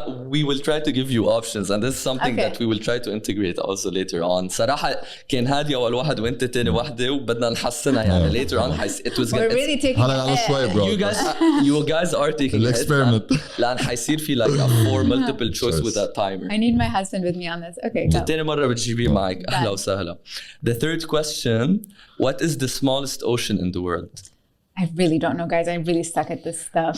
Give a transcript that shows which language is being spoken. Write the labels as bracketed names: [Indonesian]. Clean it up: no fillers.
[English] We will try to give you options and this is something that we will try to integrate also later on. [Arabic] صراحة كان هادي أول واحد وأنت تاني واحدة وبدنا نحسنها يعني [English] later on it was We're really taking [Arabic] هلا شوي bro. [English] You guys are taking an experiment. [Arabic] لأن حيصير في [English] like a 4 multiple choice with a timer. I need my husband with me on this. Okay, go. [Arabic] تاني مرة بتجيبيه معك أهلا وسهلا. [English] The third question, what is the smallest ocean in the world? I really don't know, guys. I really suck at this stuff.